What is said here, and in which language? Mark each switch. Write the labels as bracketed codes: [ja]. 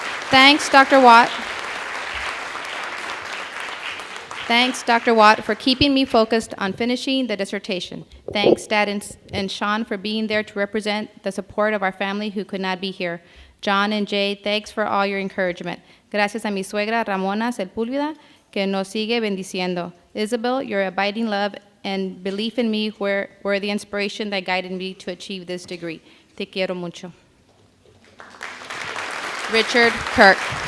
[en] Thanks, Dr. Watt. Thanks, Dr. Watt, for keeping me focused on finishing the dissertation. Thanks, Dad and Sean, for being there to represent the support of our family who could not be here. John and Jay, thanks for all your encouragement. [es] Gracias a mi suegra, Ramona Sepúlveda, que nos sigue bendiciendo. [en] Isabel, your abiding love and belief in me were the inspiration that guided me to achieve this degree. [es] Te quiero mucho. [en] Richard Kirk.